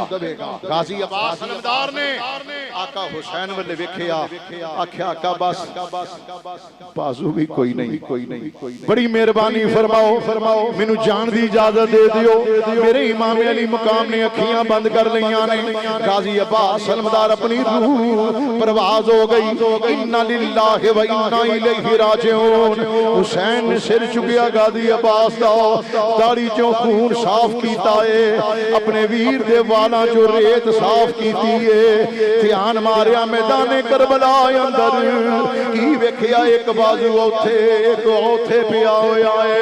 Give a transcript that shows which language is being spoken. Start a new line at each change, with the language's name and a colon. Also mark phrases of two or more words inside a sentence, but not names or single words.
Punjabi: ਗ਼ਾਜ਼ੀ ਅੱਬਾਸ ਅਲਮਦਾਰ ਨੇ ਆਕਾ ਹੁਸੈਨ ਵੱਲੇ ਵੇਖਿਆ, ਆਖਿਆ ਆਕਾ ਬਸ ਬਾਜ਼ੂ ਵੀ ਕੋਈ ਨਹੀਂ, ਬੜੀ ਮਿਹਰਬਾਨੀ ਫ਼ਰਮਾਓ ਮੈਨੂੰ ਜਾਣ ਦੀ ਇਜਾਜ਼ਤ ਦੇ ਦਿਓ। ਮੇਰੇ ਇਮਾਮ ਆਲੀ ਮੁਕਾਮ ਨੇ ਅੱਖੀਆਂ ਬੰਦ ਕਰ ਲਈਆਂ ਨੇ। ਗ਼ਾਜ਼ੀ ਅੱਬਾਸ ਅਲਮਦਾਰ ਅਪਣੀ ਰੂਹ ਪਰਵਾਜ਼ ਹੋ ਗਈ।
Arabic: إنا لله وإنا إليه راجعون.
Punjabi: ਹੁਸੈਨ ਨੇ ਸਿਰ ਚੁੱਕਿਆ ਗ਼ਾਜ਼ੀ ਅੱਬਾਸ ਦਾ, ਦਾੜ੍ਹੀ ਚੋਂ ਖ਼ੂਨ ਸਾਫ਼ ਕੀਤਾ ਹੈ, ਅਪਣੇ ਵੀਰ ਦੇ ਵਾਲਾਂ ਚੋਂ ਰੇਤ ਸਾਫ਼ ਕੀਤੀ ਹੈ। ਧਿਆਨ ਮਾਰਿਆ ਮੈਦਾਨੇ ਕਰਬਲਾ ਅੰਦਰ ਕੀ ਵੇਖਿਆ ਇੱਕ ਬਾਜ਼ੂ ਓਥੇ ਇੱਕ ਓਥੇ ਪਿਆ ਹੋਇਆ ਹੈ।